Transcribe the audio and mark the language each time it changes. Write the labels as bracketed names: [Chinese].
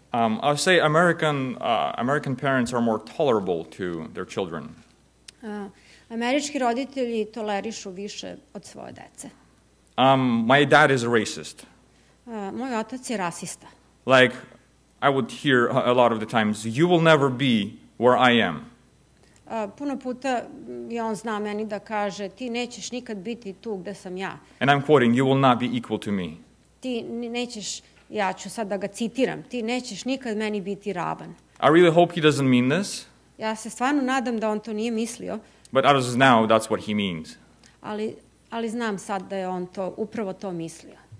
[English] I'll say American parents are more tolerable to their children. [Serbian] Američki roditelji tolerišu više od svoje dece. [English] My dad is a racist. [Serbian] Moj otac je rasista. [English] Like, I would hear a lot of the times, you will never be where I am. [Serbian] Puno puta je on zna meni da kaže, ti nećeš nikad biti tu gde sam ja. [English] And I'm quoting, you will not be equal to me. [Serbian] Ti nećeš, ja ću sad da ga citiram, ti nećeš nikad meni biti ravan. [English] I really hope he doesn't mean this. [Serbian] Ja se stvarno nadam da on to nije mislio. [English] But as of now, that's what he means. [Serbian] Ali znam sad da je on upravo to mislio.